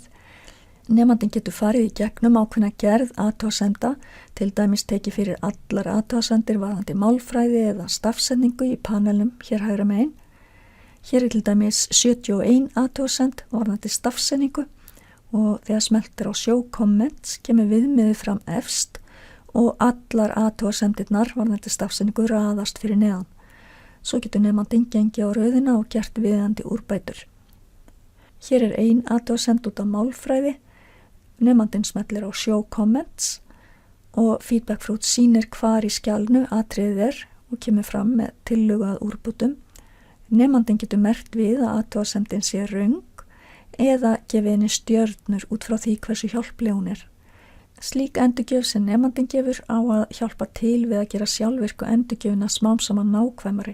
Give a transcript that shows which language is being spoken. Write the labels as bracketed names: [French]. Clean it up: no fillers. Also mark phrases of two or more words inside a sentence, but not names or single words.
[Icelandic] Nemandinn getur farið í gegnum ákveðna gerð athugasemda, til dæmis tekið fyrir allar athugasemdir varðandi málfræði eða stafsetningu í panelnum hér hægra megin. Hér til dæmis 71 athugasend varðandi stafsetningu og þegar smeltir á [English] show comments [Icelandic] kemur viðmiðið fram efst og allar athugasemdirnar varðandi stafsetningu raðast fyrir neðan. Svo getur nemandinn gengið á rauðina og gert viðeigandi úrbætur. Hér ein athugasend út af málfræði. Nemandinn smellir á [English] show comments [Icelandic] og Feedback Fruits sýnir hvar í skjalinu atriðið og kemur fram með tillögu að úrbótum. Nemandinn getur merkt við að athugasemdin sé röng eða gefið henni stjörnur út frá því hversu hjálpleg hún er. Slík endurgjöf sem nemandinn gefur á að hjálpa til við að gera sjálfvirku endurgjöfina smám saman nákvæmari.